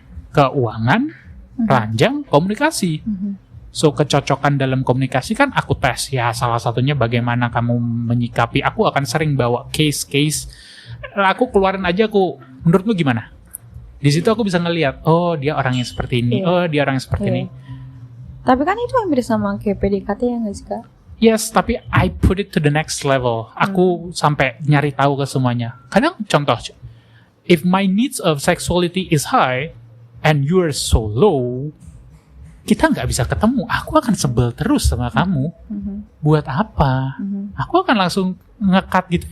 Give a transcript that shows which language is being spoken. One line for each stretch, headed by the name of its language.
Indonesian: Keuangan, ranjang, komunikasi. So kecocokan dalam komunikasi kan aku tes ya, salah satunya bagaimana kamu menyikapi. Aku akan sering bawa case, aku keluarin aja, menurut lu gimana? Di situ aku bisa ngelihat, oh dia orang yang seperti ini, oh dia orang yang seperti ini. Tapi kan itu hampir sama kayak PDKT ya nggak sih Kak?
English: Yes,
Indonesian: tapi
English: I put it to the next level.
Indonesian: Aku sampai nyari tahu ke semuanya. Kadang contoh,
English: if my needs of sexuality is high and you're so low,
Indonesian: kita nggak bisa ketemu. Aku akan sebel terus sama kamu. Buat apa? Aku akan langsung nge-cut gitu.